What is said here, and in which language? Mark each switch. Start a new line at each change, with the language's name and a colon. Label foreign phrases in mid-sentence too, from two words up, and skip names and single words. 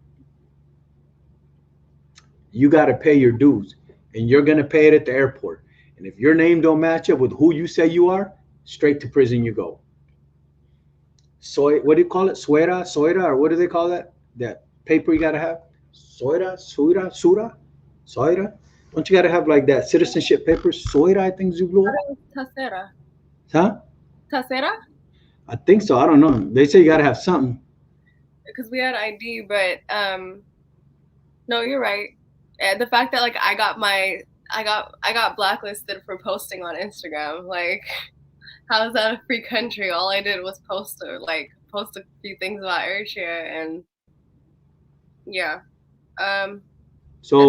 English: You got to pay your dues, and you're gonna pay it at the airport. And if your name don't match up with who you say you are, straight to prison you go. What do you call it? Soira, or what do they call that? That paper you gotta have? Soira, sura, sura, soira. Don't you gotta have like that citizenship papers? Soira, I think Zublo. Tasera. Huh? Tasera? I think so. I don't know. They say you gotta have something. Because we had ID, but no, you're right. And the fact that like I got blacklisted for posting on Instagram. Like, how is that a free country? All I did was post a few things about Eritrea, and yeah, it's